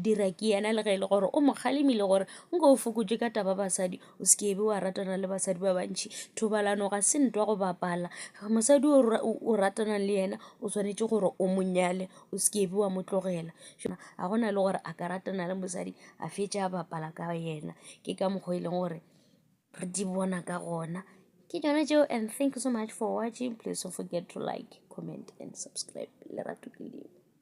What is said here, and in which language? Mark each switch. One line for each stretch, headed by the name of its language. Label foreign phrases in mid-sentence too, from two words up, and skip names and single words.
Northern Sotho: dira ke yena le ge e le gore o mo kgalemile gore nka o fokotše ka taba basadi o sekebe wa ratana le basadi ba bantšhi thobalano ga se ntwa go bapala mosadi o ratana le yena o swanetše gore o monyale o sekebe wa mo tlogela ga gona le gore a ka ratana le mosadi a fetša a bapala ka yena ke ka mokgwa e leng gore re di bona ka gona ke tšona tšeo
English: and thank you so much for watching please don't forget to like comment and subscribe
Northern Sotho: lerato ke leo